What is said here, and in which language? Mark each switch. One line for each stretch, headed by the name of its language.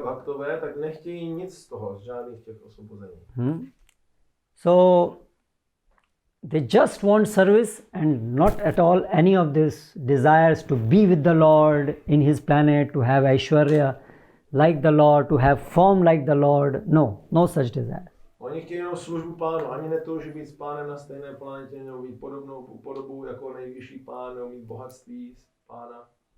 Czech: Bhaktové, tak nechtějí nic z toho, z žádných těch osvobození.
English: So they just want service and not at all any of this desires to be with the Lord in His planet, to have Aishwarya like the Lord, to have form like the Lord. No such desire.
Czech: Oni chtějí jenom službu pánu, ani netouží být s pánem na stejné planetě, nebo mít podobnou podobu jako nejvyšší pán, nebo mít bohatství pána.